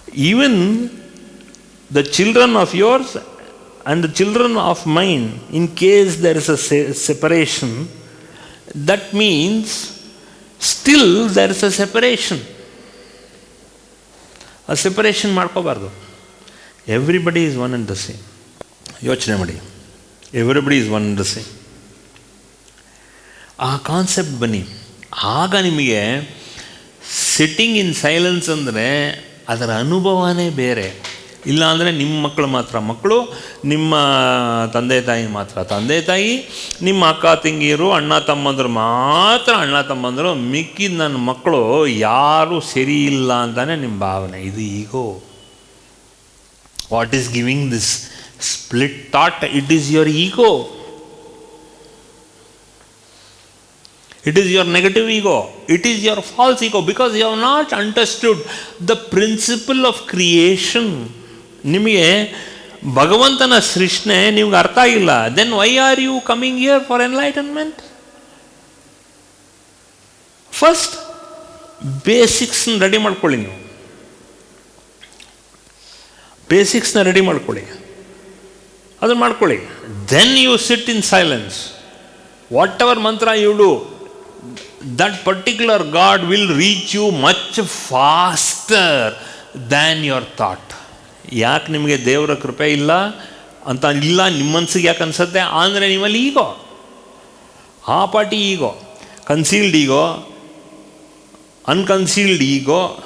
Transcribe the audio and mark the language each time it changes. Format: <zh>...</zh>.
<en>Even the children of yours and the children of mine, in case there is a separation, that means still there is a separation. A separation ಮಾಡ್ಕೋಬಾರ್ದು. Everybody is one and the same.</en> <kn>ಯೋಚನೆ ಮಾಡಿ.</kn> <en>Everybody is one and the same.</en> <kn>ಆ concept ಬನ್ನಿ. ಆಗ ನಿಮಗೆ</kn> <en>sitting in silence</en> <kn>ಅಂದರೆ ಅದರ ಅನುಭವನೇ ಬೇರೆ. ಇಲ್ಲ ಅಂದರೆ ನಿಮ್ಮ ಮಕ್ಕಳು ಮಾತ್ರ ಮಕ್ಕಳು, ನಿಮ್ಮ ತಂದೆ ತಾಯಿ ಮಾತ್ರ ತಂದೆ ತಾಯಿ, ನಿಮ್ಮ ಅಕ್ಕ ತಂಗಿಯರು ಅಣ್ಣ ತಮ್ಮಂದರು ಮಾತ್ರ ಅಣ್ಣ ತಮ್ಮಂದರು, ಮಿಕ್ಕಿದ ನನ್ನ ಮಕ್ಕಳು ಯಾರೂ ಸರಿ ಇಲ್ಲ ಅಂತಾನೆ ನಿಮ್ಮ ಭಾವನೆ.</kn> <en>ಇದು ego. What is giving this split thought? It is your ego. It is your negative ego. It is your false ego, because you have not understood the principle of creation.</en> <kn>ನಿಮಗೆ ಭಗವಂತನ ಸೃಷ್ಟಿ ನಿಮ್ಗೆ ಅರ್ಥ ಆಗಿಲ್ಲ.</kn> <en>Then why are you coming here for enlightenment?</en> <kn>First ಬೇಸಿಕ್ಸ್ನ ready ಮಾಡ್ಕೊಳ್ಳಿ. ನೀವು ಬೇಸಿಕ್ಸ್ನ ready ಮಾಡ್ಕೊಳ್ಳಿ, ಅದನ್ನು ಮಾಡ್ಕೊಳ್ಳಿ.</kn> <en>Then you sit in silence. Whatever mantra you do, that particular God will reach you much faster than your thought.</en> <kn>ಯಾಕೆ ನಿಮಗೆ ದೇವರ ಕೃಪೆ ಇಲ್ಲ ಅಂತ ಇಲ್ಲ ನಿಮ್ಮ ಮನಸ್ಸಿಗೆ ಯಾಕೆ ಅನಿಸುತ್ತೆ ಅಂದರೆ ನಿಮ್ಮಲ್ಲಿ ಈಗೋ, ಆ ಪಾರ್ಟಿ ಈಗೋ, ಕನ್ಸೀಲ್ಡ್ ಈಗೋ, ಅನ್ಕನ್ಸೀಲ್ಡ್ ಈಗೋ.</kn>